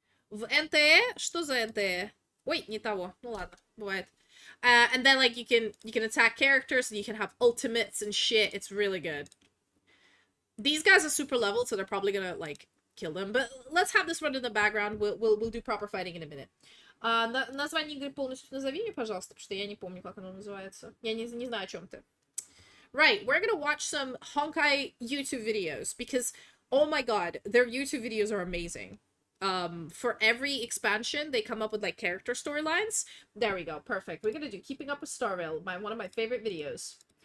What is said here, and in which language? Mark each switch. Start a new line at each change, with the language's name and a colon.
Russian: В НТ, что за НТ? Ой, не того. Ну ладно, бывает.
English: And then like you can attack characters and you can have ultimates and shit. It's really good. These guys are super leveled, so they're probably gonna like kill them. But let's have this run in the background. We'll do proper fighting in a minute.
Russian: Название игры полностью назови мне, пожалуйста, потому что я не помню, как оно называется. Я не знаю, о чем ты.
English: Right, we're gonna watch some Honkai YouTube videos because, oh my god, their YouTube videos are amazing. For every expansion, they come up with like character storylines. There we go, perfect. We're gonna do Keeping Up with Starvale, one of my favorite videos.